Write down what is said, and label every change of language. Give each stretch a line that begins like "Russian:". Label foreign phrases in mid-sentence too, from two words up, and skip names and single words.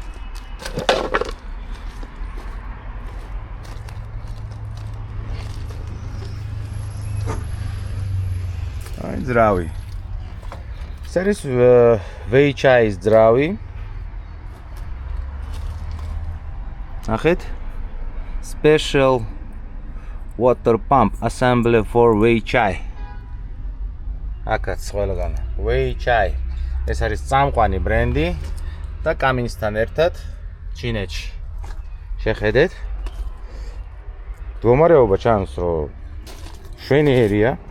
Georgian: აი ძრავი. ეს არის Weichai-ის ძრავი. ნახეთ.
English: Special water pump assembly for Weichai.
Georgian: აქაც ყველგან Weichai. ეს არის წამყვანი ბრენდი და კამინსთან ერთად ჩინეთში. შეხედეთ. მდგომარეობა ჩანს, რომ შვენიერია.